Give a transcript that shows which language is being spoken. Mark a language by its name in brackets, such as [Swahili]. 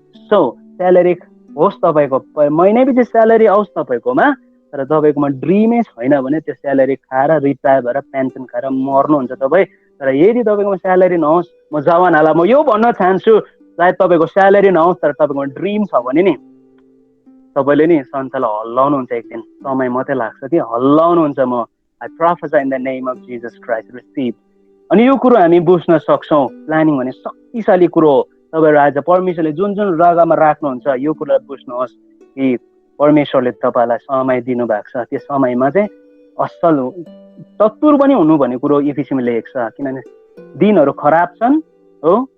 [Nepali] So salary होस् तपाईँको, महिनैपछि salary आओस् तपाईँकोमा, तर तपाईँकोमा ड्रिमै छैन भने त्यो स्यालेरी खाएर रिटायर भएर पेन्सन खाएर मर्नुहुन्छ तपाईँ। तर यदि तपाईँकोमा स्यालेरी नहोस्, म जवानहरूलाई म यो भन्न चाहन्छु, सायद तपाईँको स्यालेरी नहोस् तर तपाईँकोमा ड्रिम छ भने नि तपाईँले नि संसारलाई हल्लाउनुहुन्छ, एक दिन समय मात्रै लाग्छ कि हल्लाउनुहुन्छ। [English] म I prophesy in the name of Jesus Christ receive. [Nepali] अनि यो कुरो हामी बुझ्न सक्छौँ, प्लानिङ भने शक्तिशाली कुरो हो। तपाईँहरू आज परमेश्वरले जुन जुन जग्गामा राख्नुहुन्छ यो कुरोलाई बुझ्नुहोस् कि परमेश्वरले तपाईँलाई समय दिनुभएको छ, त्यो समयमा चाहिँ असल चतुर पनि हुनु भन्ने कुरो इफिसीमा लेखेको छ, किनभने दिनहरू खराब छन् हो।